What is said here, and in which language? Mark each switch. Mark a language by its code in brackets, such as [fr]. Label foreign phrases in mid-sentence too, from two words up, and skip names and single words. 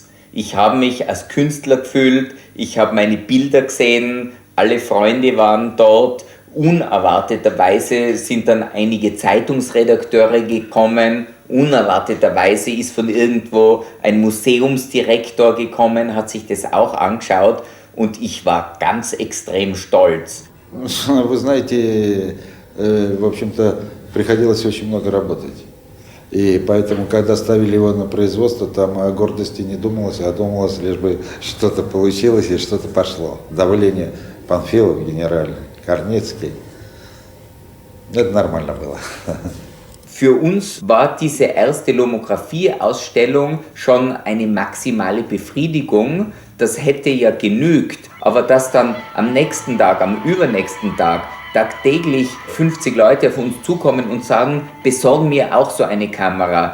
[de] Ich habe mich als Künstler gefühlt, ich habe meine Bilder gesehen, alle Freunde waren dort. Unerwarteterweise sind dann einige Zeitungsredakteure gekommen. Unerwarteterweise ist von irgendwo ein Museumsdirektor gekommen, hat sich das auch angeschaut und ich war ganz extrem stolz. [ru] Вы знаете, в общем-то, приходилось очень много работать. И поэтому, когда ставили его на производство, там о гордости не думалось, а думалось лишь бы что-то получилось и что-то пошло. Давление Панфилов, генеральный, Корнецкий. Это нормально было. [de] Für uns war diese erste Lomographie-Ausstellung schon eine maximale Befriedigung. Das hätte ja genügt. Aber dass dann am nächsten Tag, am übernächsten Tag, tagtäglich 50 Leute auf uns zukommen und sagen, besorgen mir auch so eine Kamera.